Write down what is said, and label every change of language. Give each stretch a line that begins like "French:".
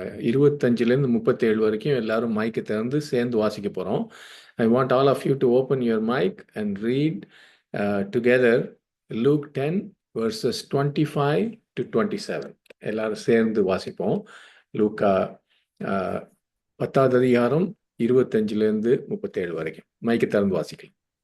Tamil: 25லேருந்து 37 வரைக்கும் எல்லாரும் மைக்கை திறந்து சேர்ந்து வாசிக்க போகிறோம்.
English: I want all of you to open your mic and read together Luke 10 verses 25 to 27.
Tamil: எல்லாரும் சேர்ந்து வாசிப்போம். லூக்கா 10வது அதிகாரம் 25லேருந்து 37 வரைக்கும் மைக்கு திறந்து வாசிக்கலாம்.